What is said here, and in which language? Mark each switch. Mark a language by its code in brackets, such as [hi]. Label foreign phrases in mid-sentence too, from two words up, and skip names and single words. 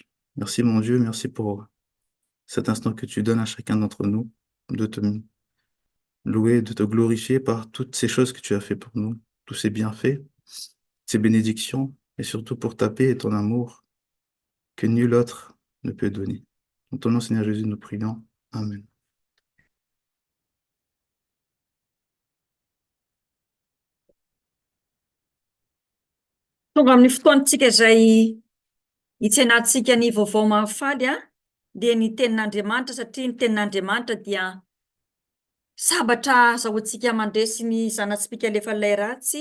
[fr] Merci, mon Dieu, merci pour cet instant que tu donnes à chacun d'entre nous, de te louer, de te glorifier par toutes ces choses que tu as fait pour nous, tous ces bienfaits, ces bénédictions, et surtout pour ta paix et ton amour que nul autre ne peut donner. En ton nom, Seigneur Jésus, nous prions. Amen. [mg] Tonga amin'ny fotoantsika izay hitsenatsika ny vaovao mahafaly dia ny tenin'Andriamanitra, satria ny tenin'Andriamanitra dia sabatra azahoantsika mandresy ny zanatsipika alefa ilay ratsy.